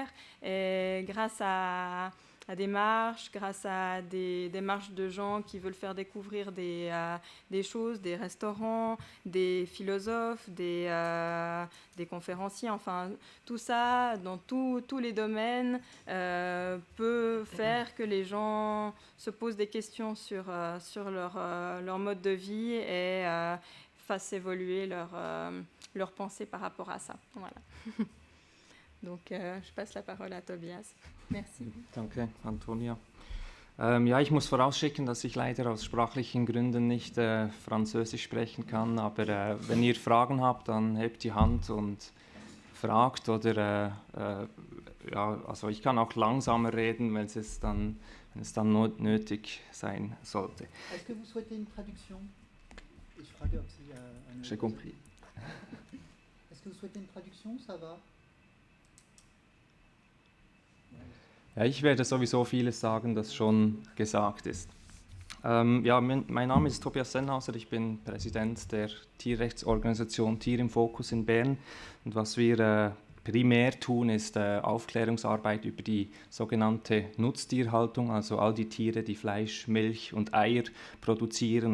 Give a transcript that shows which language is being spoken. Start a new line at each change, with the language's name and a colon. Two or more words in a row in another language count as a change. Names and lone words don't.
French: Et grâce à des marches, grâce à des démarches de gens qui veulent faire découvrir des choses, des restaurants, des philosophes, des conférenciers, enfin tout ça, dans tous les domaines, peut faire que les gens se posent des questions sur leur mode de vie et fassent évoluer leur pensée par rapport à ça. Voilà. Donc, je passe la parole à Tobias. Merci.
German: Danke, Antonia. Ja, ich muss vorausschicken, dass ich leider aus sprachlichen Gründen nicht Französisch sprechen kann, aber wenn ihr Fragen habt, dann hebt die Hand und fragt oder ja, also ich kann auch langsamer reden, wenn es dann nötig sein sollte.
French: Est-ce que vous souhaitez une traduction? J'ai compris. Est-ce que vous souhaitez une traduction? Ça va?
German: Ja, ich werde sowieso vieles sagen, das schon gesagt ist. Ja, mein Name ist Tobias Sennhauser, ich bin Präsident der Tierrechtsorganisation Tier im Fokus in Bern. Und was wir primär tun, ist Aufklärungsarbeit über die sogenannte Nutztierhaltung, also all die Tiere, die Fleisch, Milch und Eier produzieren.